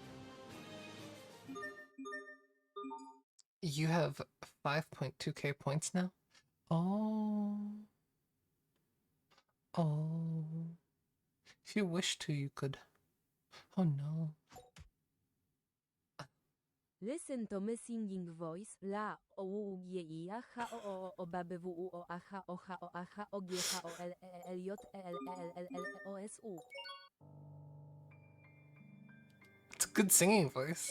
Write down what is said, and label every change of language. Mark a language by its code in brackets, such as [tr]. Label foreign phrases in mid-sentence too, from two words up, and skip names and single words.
[en] You have 5.2k points now? Oh. Oh. If you wish to, you could. Oh no. Listen to my singing voice. La o u g i a h o o b b w u o a h o h o a h o g h o l l j l l l o s u. It's a good singing voice.